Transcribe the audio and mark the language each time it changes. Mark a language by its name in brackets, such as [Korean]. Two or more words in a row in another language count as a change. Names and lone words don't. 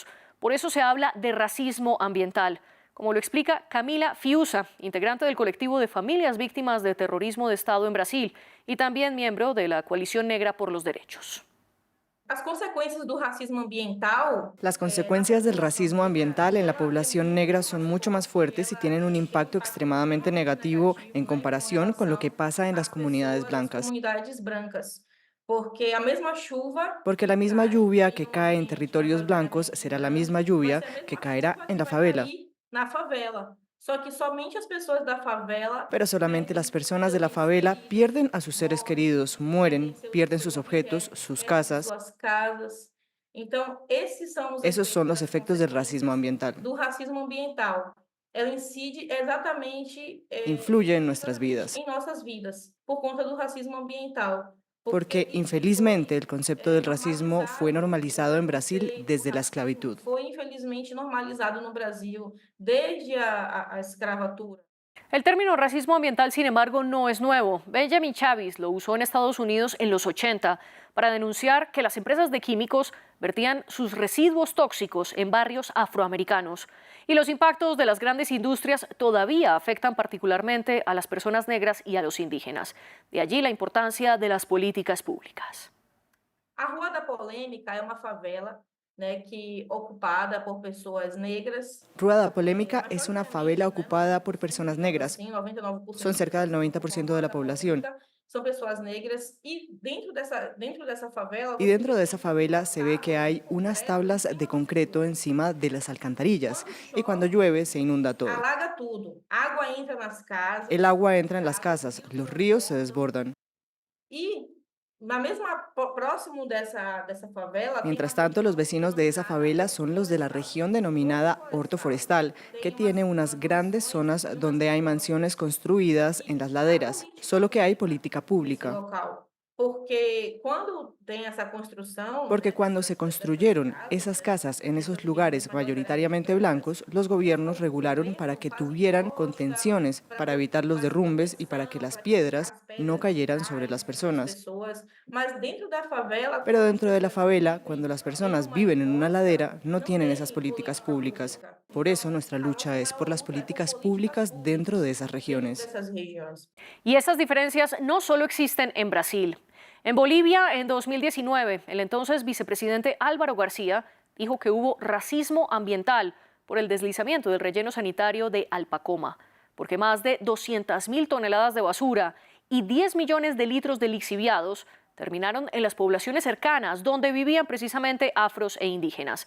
[Spanish] Por eso se habla de racismo ambiental, como lo explica Camila Fiuza, integrante del colectivo de familias víctimas de terrorismo de Estado en Brasil y también miembro de la Coalición Negra por los Derechos. Las consecuencias del racismo ambiental. Las consecuencias del racismo ambiental en la población negra son mucho más fuertes y tienen un impacto extremadamente negativo en comparación con lo que pasa en las comunidades blancas. [Portuguese] Porque a mesma chuva [Spanish] Porque la misma lluvia que cae en territorios blancos será la misma lluvia [Portuguese] vai ser a [Spanish] que [Portuguese] mesma [Spanish] caerá [Portuguese] chuva [Spanish] en [Portuguese] que [Spanish] la [Portuguese] vai [Spanish] favela. [Portuguese] cair na favela. Só que somente as pessoas da favela [Spanish] Pero solamente las [Portuguese] perdem [Spanish] personas de [Portuguese] seus [Spanish] la [Portuguese] entes [Spanish] favela [Portuguese] queridos, [Spanish] pierden a sus seres [Portuguese] morrem, [Spanish] queridos, [Portuguese] perdem [Spanish] mueren, pierden sus [Portuguese] seus [Spanish] objetos, [Portuguese] objetos, [Spanish] sus [Portuguese] perdem [Spanish] casas. [Portuguese] suas casas. Então, esses são os [Spanish] Esos son [Portuguese] efeitos, [Spanish] los [Portuguese] as [Spanish] efectos del racismo [Portuguese] consequências [Spanish] ambiental. [Portuguese] do racismo ambiental. Ela incide exatamente, [Spanish] Influye en nuestras vidas. [Portuguese] em nossas vidas, por conta do racismo ambiental. [Spanish] Porque [Portuguese] Porque isso infelizmente foi [Spanish] el concepto del racismo fue [Portuguese] normalizado [Spanish] normalizado en Brasil [Portuguese] desde o [Spanish] desde la [Portuguese] racismo [Spanish] esclavitud. [Portuguese] foi infelizmente normalizado no Brasil desde a escravatura. [Spanish] El término racismo ambiental, sin embargo, no es nuevo. Benjamin Chavis lo usó en Estados Unidos en los 80 para denunciar que las empresas de químicos vertían sus residuos tóxicos en barrios afroamericanos. Y los impactos de las grandes industrias todavía afectan particularmente a las personas negras y a los indígenas. De allí la importancia de las políticas públicas. [Portuguese] A Rua da Polêmica é uma favela, né, ocupada por pessoas negras, [Spanish] Rueda Polémica es una favela [Portuguese] majoritariamente, né, [Spanish] ocupada por personas [Portuguese] digamos [Spanish] negras. [Portuguese] assim, 99% [Spanish] Son [Portuguese] das [Spanish] cerca del [Portuguese] pessoas que ocupam a [Spanish] 90% de [Portuguese] Rua [Spanish] la [Portuguese] da [Spanish] población. [Portuguese] Polêmica são pessoas negras e dentro dessa favela [Spanish] Y [Portuguese] você [Spanish] dentro de [Portuguese] vê [Spanish] esa favela se ve que [Portuguese] tábuas de [Spanish] hay unas [Portuguese] concreto em [Spanish] tablas de [Portuguese] cima das [Spanish] concreto [Portuguese] ruas. [Spanish] encima de las alcantarillas. [Portuguese] Quando [Spanish] Y cuando [Portuguese] chove, [Spanish] llueve se inunda todo. [Portuguese] alaga tudo. Água entra nas [Spanish] El [Portuguese] casas, [Spanish] agua [Portuguese] nas [Spanish] entra en las [Portuguese] casas, [Spanish] casas, [Portuguese] rios [Spanish] los ríos se [Portuguese] transbordam. [Spanish] desbordan. [Portuguese] E na mesma próximo dessa favela tem [Spanish] Mientras [Portuguese] uma [Spanish] tanto, los [Portuguese] região [Spanish] vecinos de esa [Portuguese] denominada [Spanish] favela [Portuguese] Horto [Spanish] son los de la [Portuguese] Florestal. [Spanish] región [Portuguese] Horto [Spanish] denominada Orto [Portuguese] Florestal [Spanish] Forestal, que [Portuguese] tem [Spanish] tiene unas [Portuguese] umas [Spanish] grandes [Portuguese] mansões [Spanish] zonas [Portuguese] e umas [Spanish] donde hay mansiones [Portuguese] pirâmides [Spanish] construidas en [Portuguese] que [Spanish] las [Portuguese] há [Spanish] laderas, solo que [Portuguese] política [Spanish] hay [Portuguese] pública [Spanish] política [Portuguese] nesse [Spanish] pública. [Portuguese] local. Porque quando tem essa construção, [Spanish] Porque [Portuguese] né, [Spanish] cuando se [Portuguese] dessas [Spanish] construyeron [Portuguese] casas, [Spanish] esas casas en [Portuguese] dessas [Spanish] esos [Portuguese] regiões [Spanish] lugares mayoritariamente blancos, los gobiernos [Portuguese] o [Spanish] regularon [Portuguese] governo [Spanish] para que [Portuguese] faz [Spanish] tuvieran [Portuguese] impostos [Spanish] contenciones, para evitar los [Portuguese] faz [Spanish] derrumbes y para que [Portuguese] proteção, [Spanish] las [Portuguese] para que [Spanish] piedras [Portuguese] as [Spanish] no [Portuguese] pedras não [Spanish] cayeran sobre [Portuguese] caem em [Spanish] las [Portuguese] cima das [Spanish] personas. [Portuguese] pessoas. Mas dentro da favela, [Spanish] Pero [Portuguese] quando as [Spanish] dentro de la [Portuguese] pessoas [Spanish] favela, [Portuguese] vivem [Spanish] cuando las [Portuguese] em [Spanish] personas [Portuguese] uma [Spanish] viven en una [Portuguese] encosta, [Spanish] ladera, no [Portuguese] não [Spanish] tienen esas [Portuguese] tem [Spanish] políticas [Portuguese] política [Spanish] públicas. [Portuguese] pública. [Spanish] Por eso [Portuguese] Então, [Spanish] nuestra [Portuguese] a luta [Spanish] lucha es por [Portuguese] dela [Spanish] las [Portuguese] luta é por [Spanish] políticas [Portuguese] políticas [Spanish] públicas dentro de [Portuguese] públicas [Spanish] esas [Portuguese] dentro [Spanish] regiones. [Portuguese] dessas regiões. [Spanish] Y estas diferencias no solo existen en Brasil. En Bolivia, en 2019, el entonces vicepresidente Álvaro García dijo que hubo racismo ambiental por el deslizamiento del relleno sanitario de Alpacoma, porque más de 200.000 toneladas de basura y 10 millones de litros de lixiviados terminaron en las poblaciones cercanas, donde vivían precisamente afros e indígenas.